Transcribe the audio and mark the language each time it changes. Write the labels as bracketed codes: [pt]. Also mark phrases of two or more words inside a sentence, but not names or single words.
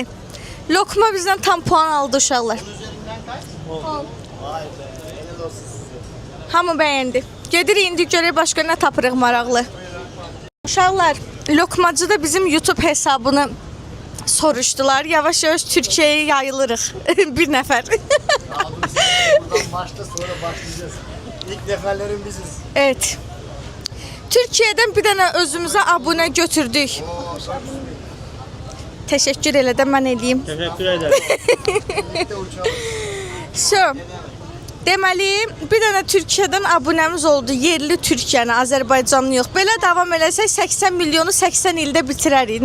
[az] Lokma bizdən tam puan aldı uşaqlar. Hamı bəyəndi. Gedirik indi görək başqa nə tapırıq maraqlı. Uşaqlar, lokmacı da bizim YouTube hesabını soruşdular. Yavaş-yavaş Türkiyəyə yayılırıq. Bir nəfər. [tr] Buradan başta sonra başlayacağız. İlk neferlerin biziz. Evet. [az] Türkiyədən bir dənə özümüzə abunə götürdük. Təşəkkür elə də mən eləyim. [tr] Teşekkür ederim. [az] So, deməli, bir dənə Türkiyədən abunəmiz oldu. Yerli Türkiyəni, Azərbaycanlı yox. Belə davam eləsək 80 milyonu 80 ildə bitirərik.